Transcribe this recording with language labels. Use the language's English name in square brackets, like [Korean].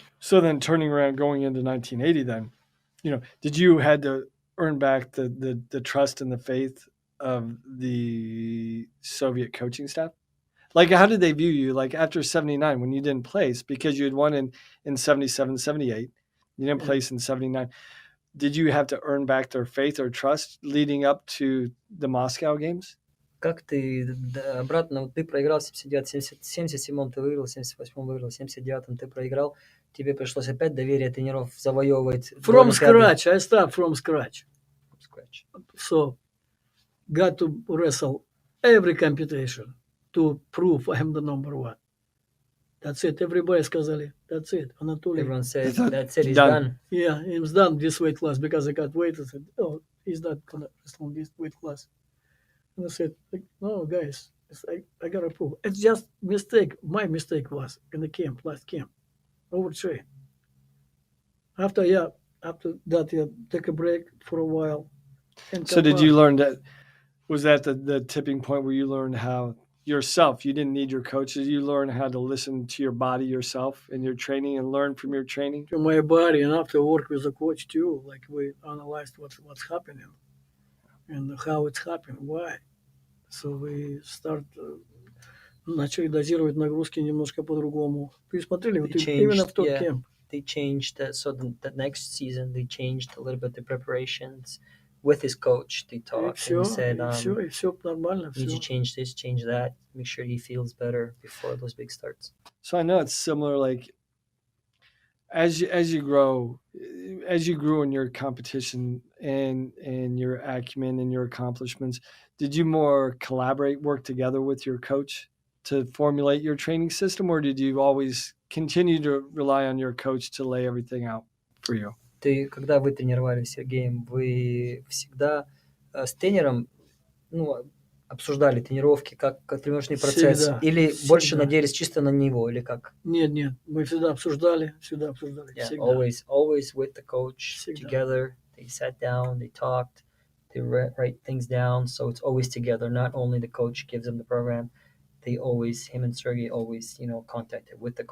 [English] So then turning around, going into 1980 then, did you had to earn back the trust and the faith of the Soviet coaching staff? Like, how did they view you? Like, after 79, when you didn't place, because you had won in 77, 78, you didn't place in 79. Did you have to earn back their faith or trust leading up to the Moscow games? [Russian] Как ты обратно, вот ты проиграл в 79, 77-м ты выиграл, в 78-м выиграл, в 79-м ты проиграл, тебе пришлось опять доверие тренеров завоевывать. [English] From scratch. I start from scratch. From scratch. So, got to wrestle every competition to prove I am the number one. That's it. Everybody [Russian] сказали, [English] that's it. Anatoly. Everyone said, that's it, he's done. Yeah, he's done this weight class because I got weight. I said, oh, he's not going to wrestle this weight class. And I said, no, guys, I got to prove. It's just mistake. My mistake was in the camp, last camp. Overtrain. After that, take a break for a while. So did you learn that? Was that the tipping point where you learned how yourself, you didn't need your coaches, you learned how to listen to your body yourself in your training and learn from your training? To my body, and after work with the coach too, like we analyzed what's happening and how it's happening, why. So we start [Russian] начали дозировать нагрузки немножко по-другому. Вы смотрели, вот именно в тот camp. [English] They changed so the next season they changed a little bit the preparations with his coach. They talked and said, [Russian] все нормально, [English] need you change this, change that, make sure he feels better before those big starts. So I know it's similar, like as you grow, as you grew in your competition and your acumen and your accomplishments, did you more collaborate, work together with your coach to formulate your training system, or did you always continue to rely on your coach to lay everything out for you? [Russian] Когда вы тренировались с Сергеем, вы всегда с тренером обсуждали тренировки, как тренировочный процесс, всегда, или всегда. Больше надеялись чисто на него, или как? Нет, мы всегда обсуждали. [English] Yeah, [Russian] всегда. [English] always with the coach, [Russian] всегда. [English] Together. They sat down, they talked, they write things down, so it's always together. Not only the coach gives them the program, him and Sergey always, contacted with the coach.